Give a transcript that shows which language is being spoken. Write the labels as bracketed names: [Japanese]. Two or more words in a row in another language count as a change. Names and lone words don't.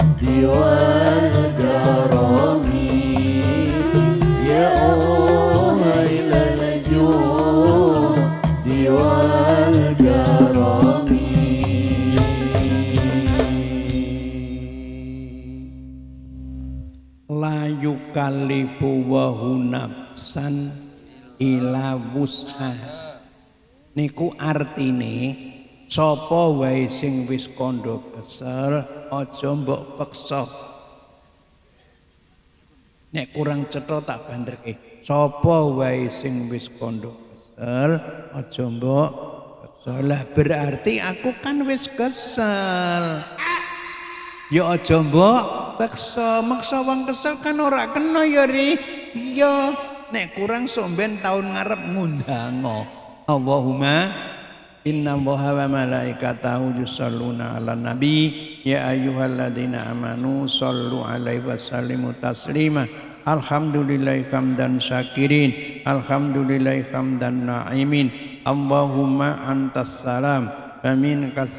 [Arabic] والكرم يا أهيل الجود والكرم لا يكلف ونفسا إلا وسعها [Javanese] niku artine sapa wae sing wis kandha kesel aja mbok peksa nek kurang cetha tak banderke sapa wae sing wis kandha kesel aja mbok peksa lah berarti aku kan wis kesel ya aja mbok paksa maksa wong kesel kan ora kena ya ri iya nek kurang somben tahun ngarep ngundango [Arabic] اللهم إن الله وملائكته يصلون على النبي يا أيها الذين آمنوا صلوا عليه و سلموا تسليما الحمد لله حمدا شاكرين الحمد لله حمدا ناعمين اللهم أنت السلام ومنك